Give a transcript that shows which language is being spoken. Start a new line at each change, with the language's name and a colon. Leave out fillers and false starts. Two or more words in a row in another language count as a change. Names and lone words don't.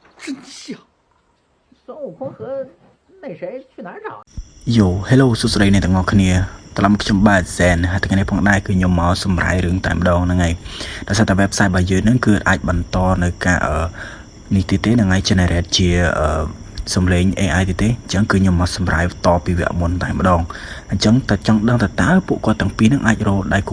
Chinese: 真香。孙悟空和那谁去哪儿找？
English: Yo hello
Khmer: សួស្តីអ្នកទាំងអស់គ្នាត្រឡប់មកខ្ញុំបាទសែនហើយថ្ងៃនេះផងដែរគឺខ្ញុំមកសម្រាយរឿងតែម្ដងហ្នឹងហើយដោយសារតែ website របស់យើងហ្នឹងគឺអាចបន្តនៅការនេះទីទេហ្នឹងហើយ generate ជាសំឡេង AI ទីទេអញ្ចឹងគឺខ្ញុំមកសម្រាយតពីវគ្គមុនតែម្ដងអញ្ចឹងតើចង់ដឹងតើតើពួកគាត់ទាំងពីរហ្នឹងអាចរកដៃគូ